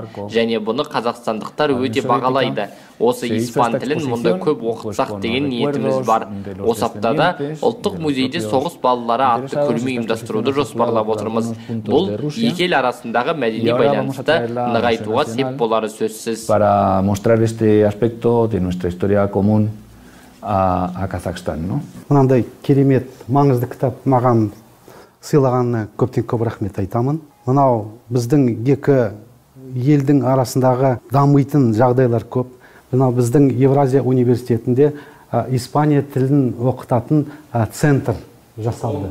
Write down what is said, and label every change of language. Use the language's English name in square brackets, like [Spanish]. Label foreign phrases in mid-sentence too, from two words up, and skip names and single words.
[Kazakh] Және бұны қазақстандықтар өте бағалайды. Осы испан тілін мұнда көп оқытсақ деген ниетіміз бар. Осы аптада ұлттық музейде соғыс балалары атты көрме ұйымдастыруды жоспарлап отырмыз. Бұл екі ел арасындағы мәдени байланысты нығайтуға сеп болары сөзсіз. [Spanish] Para mostrar este aspecto de nuestra historia común a Казахстан, no? [Kazakh] Мынандай керемет, маңызды кітап маған сыйлағанына көптен көп рахмет айтамын. Мынау біздің екі елдің арасындағы дамитын жағдайлар көп. Мынау біздің Евразия университетінде Испания тілін оқытатын центр жасалды.